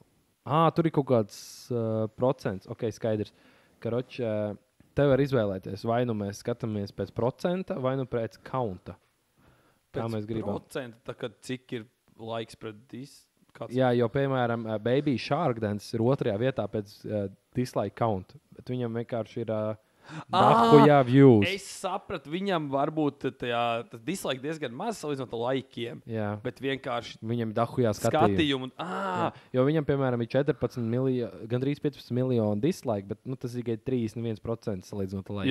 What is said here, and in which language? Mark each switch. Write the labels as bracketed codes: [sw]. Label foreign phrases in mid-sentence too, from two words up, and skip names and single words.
[lv] Tur ir kaut kāds procents. Ok, skaidrs. Karoč, tev var izvēlēties, vai nu mēs skatāmies pēc procenta, vai nu pēc counta. Kā mēs gribam. Procenta, tā kā cik ir laiks pret Jā, jo, piemēram, Baby Shark Dance ir 2. vietā pēc [en] dislike count, [lv] bet viņam vienkārši ir dahujā views. Es sapratu, viņam varbūt tas dislike diezgan maz salīdzinot ar laikiem, bet vienkārši viņam dahujā skatījumu. Jo viņam, piemēram, ir 14 miljoni, gandrīz 15 miljoni dislike, bet tas ir tikai 31% salīdzinot ar laikiem.